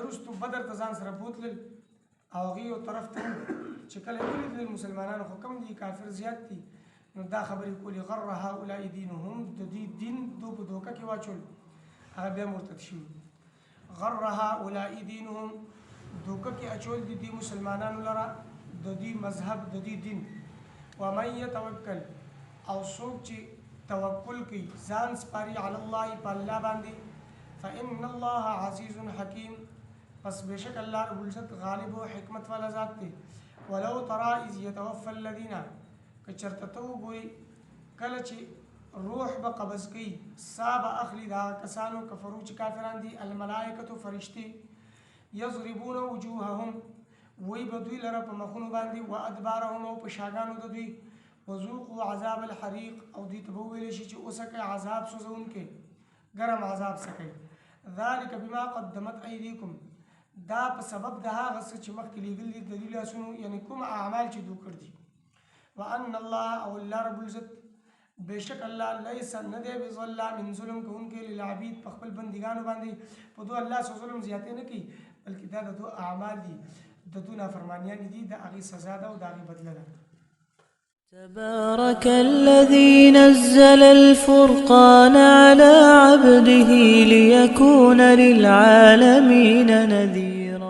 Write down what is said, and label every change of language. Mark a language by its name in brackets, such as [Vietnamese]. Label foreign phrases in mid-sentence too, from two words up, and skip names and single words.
[Pashto] وروستو بدر ته ځان سره بوتلل او هغې یو طرف ته چې کله یې ولیدل مسلمانانو خو کم دي کافر زیات دي نو دا خبرې کولې [Arabic] غر هؤلاء دینهم [Pashto] د دې دین دو په دوکه کې واچول هغه بیا مرتد شوي [Arabic] غر هؤلاء دینهم [Pashto] دوکه کې اچول دي دې مسلمانانو لره د دې مذهب د دې دین [Arabic] ومن یتوکل [Pashto] او څوک چې توکل کوي ځان سپاري [Arabic] علی الله [Pashto] په الله باندې [Arabic] فإن الله عزیز حکیم [Pashto] پس بشک الله رب العزت غالب و حکمت والا ذات دی [Arabic] ولو ترى اذ يتوفى الذين [Pashto] کچرته ته وګوري کله چې روح به قبض کوي سا به اخلي دا کسانو کفرو چې کافران دي الملائکة فرشتي [Arabic] یضربون وجوههم [Pashto] وی به دوی لره په مخونو باندې [Arabic] و ادبارهم [Pashto] او په شاګانو د دوی [Arabic] وذوقوا عذاب الحریق [Pashto] او دوی ته به وویلی شي چې اوسکئ عذاب سوځونکی ګرم عذاب څکئ [Arabic] ذلک بما قدمت ایدیکم [Pashto] دا په سبب د هغه څه چې مخکې لیږل دي د دوی لاسونو یعنې کوم اعمال چې دوی کړي دي [Arabic] وان الله [Pashto] او الله رب العزت بشک الله لیس نه دی بظلام من ظلم کوونکی للعبید په خپل بندګانو باندې په دوی الله څه ظلم زیاتې نه کوي بلکې دا د دوی اعمال دي د دوی نافرمانیانې دي د هغې سزا ده او د هغې بدله ده [Arabic] تبارك الذي نزل الفرقان على عبده ليكون للعالمين نذيرا